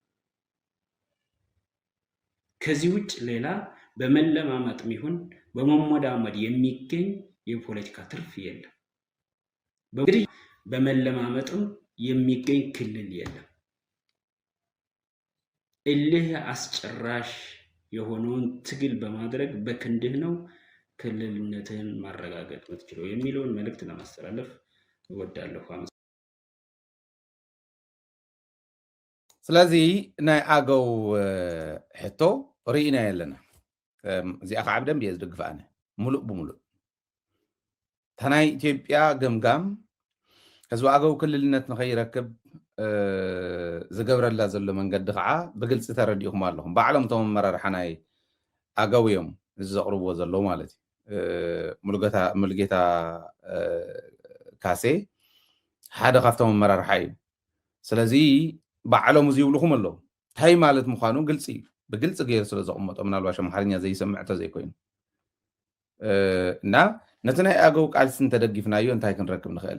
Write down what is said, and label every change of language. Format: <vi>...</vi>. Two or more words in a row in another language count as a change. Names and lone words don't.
<am>ከዚህ ውጭ ሌላ በመለማመጥም ይሁን በመሞዳመድ የሚገኝ የፖለቲካ ትርፍ የለም። እንግዲህ በመለማመጥም የሚገኝ ክልል የለም። እልህ አስጨራሽ የሆነውን ትግል በማድረግ በክንድህ ነው ክልልነትን ማረጋገጥ የምትችለው የሚለውን መልእክት ለማስተላለፍ እወዳለሁ።</am> <ti>ስለዚህ ናይ አገው ሕቶ ርኢና የለና እዚኣ ከዓ ብደንብ እየ ዝድግፍ ኣነ ሙሉእ ብሙሉእ እታ ናይ ኢትዮጵያ ገምጋም ህዝቢ አገው ክልልነት ንኸይረክብ ዝገብረላ ዘሎ መንገዲ ከዓ ብግልፂ ተረዲእኩም ኣለኹም። ባዕሎም እቶም ኣመራርሓ ናይ አገው እዮም እዚ ዘቕርብዎ ዘለዉ ማለት እዩ። ሙሉጌታ ካሴ ሓደ ካብቶም ኣመራርሓ እዩ። ስለዚ ባዕሎም እዚ ይብልኩም ኣለዉ እንታይ ማለት ምዃኑ ግልፂ እዩ። ብግልፂ ገይሩ ስለ ዘቕመጦ ምናልባሽ ኣምሓርኛ ዘይሰምዕ ተዘይኮይኑ እና ነቲ ናይ አገው ቃልሲ እንተደጊፍናዮ እንታይ ክንረክብ ንኽእል?</ti>